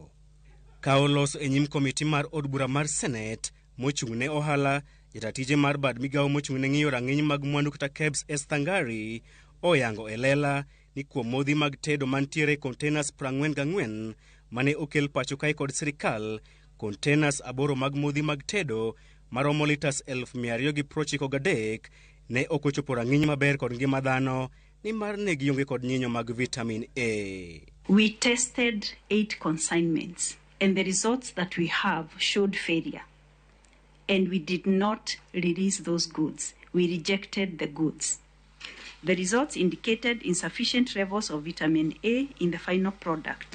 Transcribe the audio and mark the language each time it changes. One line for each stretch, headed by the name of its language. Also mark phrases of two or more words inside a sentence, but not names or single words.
Luo (Kenya and Tanzania): Ka oloso e nyim komiti mar od bura mar Senate mochung' ne ohala, jatatije mar bad migawo mochung' ne ng'iyo rang'iny mag mwandu kata KEBS Esther Ngari oyango e lela ni kuom modhi mag tedo mantiere containers 44 mane okel pacho kae kod sirkal, containers 8 mag modhi mag tedo maromo liters 293 ne okochopo rang'iny maber kod ngima dhano ni mar ne gionge kod nyinyo mag vitamin A.
English: We tested 8 consignments and the results that we have showed failure. and we did not release those goods. We rejected the goods. The results indicated insufficient levels of vitamin A in the final product.